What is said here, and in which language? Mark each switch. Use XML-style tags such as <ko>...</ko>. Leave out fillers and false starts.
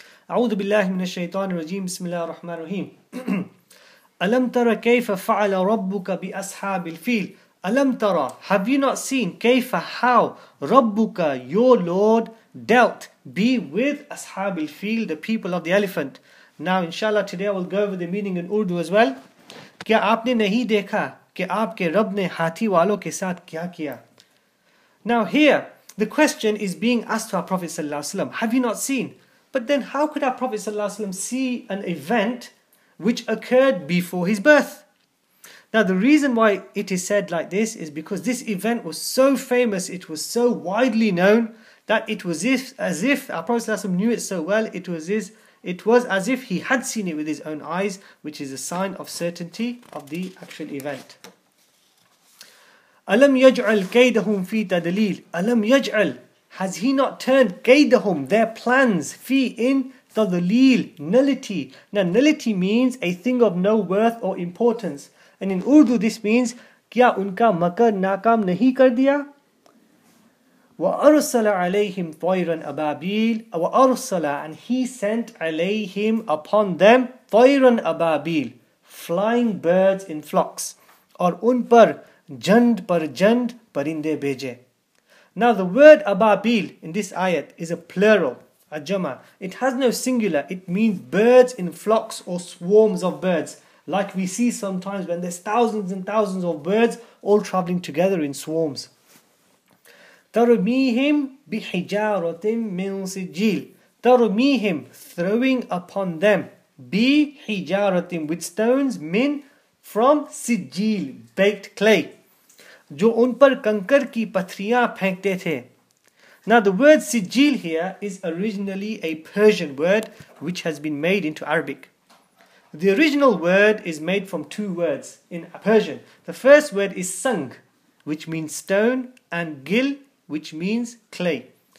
<ar>أعوذ بالله من الشيطان الرجيم بسم الله الرحمن الرحيم ألم ترى كيف فعل ربك بأصحاب الفيل ألم ترى</ar> <en>Have you not seen</en> <ar>كيف</ar> <en>how</en> <ar>ربك</ar> <en>your Lord dealt be with</en> <ar>أصحاب الفيل</ar> <en>the people of the elephant. Now inshallah today I will go over the meaning in Urdu as well.</en> <ur>کیا آپ نے نہیں دیکھا کہ آپ کے رب نے ہاتھی والوں کے ساتھ کیا کیا.</ur> <en>Now here the question is being asked to our Prophet</en> <ar>صلى الله عليه وسلم,</ar> <en>have you not seen? But then how could our Prophet ﷺ see an event which occurred before his birth? Now the reason why it is said like this is because this event was so famous, it was so widely known, that it was as if our Prophet ﷺ knew it so well, it was as if he had seen it with his own eyes, which is a sign of certainty of the actual event.</en> <ar>أَلَمْ يَجْعَلْ كَيْدَهُمْ فِي تَدْلِيلٍ أَلَمْ يَجْعَلْ</ar> <en>Has he not turned</en> <ar>كَيْدَهُمْ,</ar> <en>their plans,</en> <ar>fi in تَضْلِيل, nullity.</ar> <en>Now nullity means a thing of no worth or importance. And in Urdu this means</en> <ur>کیا انکا مکر ناکام نہیں کر دیا?</ur> <ar>وَأَرْسَلَ عَلَيْهِمْ طَيْرًا أَبَابِيلَ وَأَرْسَلَ</ar> <en>And he sent</en> <ar>عَلَيْهِمْ</ar> <en>upon them</en> <ar>طَيْرًا أَبَابِيلَ</ar> <en>Flying birds in flocks.</en> <ur>Or un par jand par jand parinde beje.</ur> <en>Now the word ababil in this ayat is a plural, a jama. It has no singular. It means birds in flocks or swarms of birds. Like we see sometimes when there's thousands and thousands of birds all traveling together in swarms.</en> <ar>Tarumihim bihijaratim min sijil.</ar> <en>Tarumihim, throwing upon them. Bihijaratim, with stones, min, from sijil, baked clay.</en> <ur>جو ان پر کنکر کی پتھریاں پھینکتے تھے.</ur> <en>Now the word sijil here is originally a Persian word which has been made into Arabic. The original word is made from two words in Persian. The first word is sang, which means stone, and gil, which means clay.</en>